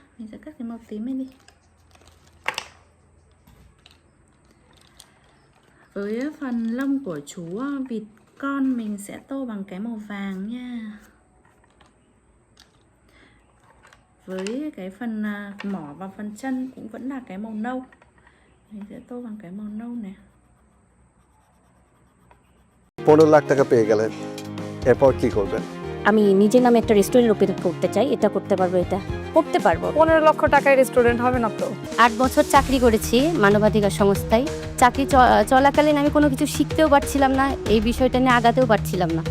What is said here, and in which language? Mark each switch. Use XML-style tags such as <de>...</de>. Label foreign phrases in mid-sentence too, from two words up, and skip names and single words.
<vi>Mình sẽ cắt cái màu tím lên đi. Với phần lông của chú vịt con mình sẽ tô bằng cái màu vàng nha. Với cái phần mỏ và phần chân cũng vẫn là cái màu nâu. Mình sẽ tô bằng cái màu nâu này.</vi> <bn>15 লাখ টাকা পেয়ে গেলেন, এরপর কি করবেন? আমি নিজের নামে একটা রেস্টুরেন্ট ওপেন করতে চাই, এটা করতে পারবো, এটা করতে পারবো। 15 লক্ষ টাকায় রেস্টুরেন্ট হবে না তো? 8 বছর চাকরি করেছি মানবাধিকার সংস্থায়। চাকরি চলাকালীন আমি কোনো কিছু শিখতেও পারছিলাম না, এই বিষয়টা নিয়ে আগাতেও পারছিলাম না।</bn>